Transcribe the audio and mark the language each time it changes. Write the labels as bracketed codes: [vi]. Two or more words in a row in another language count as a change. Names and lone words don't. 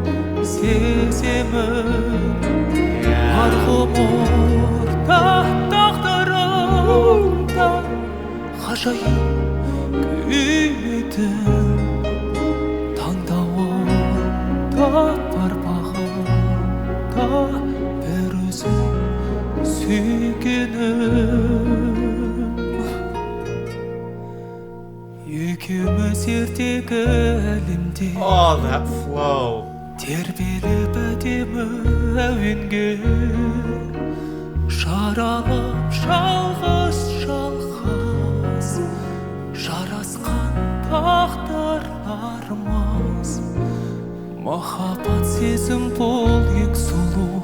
[kk] сеземін бар ғұмырда тағдырымда ғажайып күйдің таңдауында бар бағымда бір өзің сүйгенім екеуміз ертегі әлемде [en] Oh, that flow. [kk] тербеліп әдемі әуенге жаралып жалғыз жарасқан тағдырларымыз махаббат сезім бұл ең сұлу